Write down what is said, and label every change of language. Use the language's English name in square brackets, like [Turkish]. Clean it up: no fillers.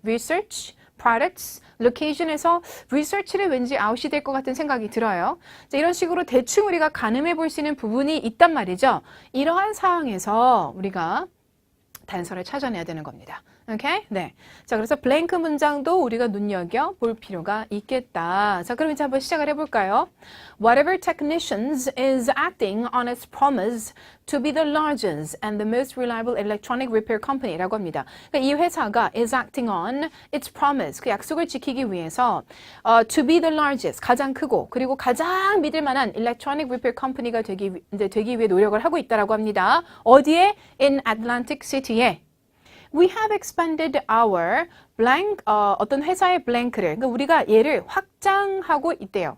[English] Research, products, location [Korean] 에서 research를 왠지 아웃이 될 것 같은 생각이 들어요. 자, 이런 식으로 대충 우리가 가늠해 볼 수 있는 부분이 있단 말이죠. 이러한 상황에서 우리가 단서를 찾아내야 되는 겁니다. 오케이? 네. 자, 그래서 블랭크 문장도 우리가 눈여겨 볼 필요가 있겠다. 자, 그럼 이제 한번 시작을 해볼까요? [English] Whatever technicians is acting on its promise to be the largest and the most reliable electronic repair company [Korean] 라고 합니다. 그러니까 이 회사가 [English] is acting on its promise, [Korean] 그 약속을 지키기 위해서 [English] to be the largest, [Korean] 가장 크고 그리고 가장 믿을 만한 [English] electronic repair company [Korean] 가 되기 위해 노력을 하고 있다라고 합니다. 어디에? In Atlantic City에. [English] We have expanded our blank, [Korean] 어떤 회사의 blank를, 그러니까 우리가 얘를 확장하고 있대요.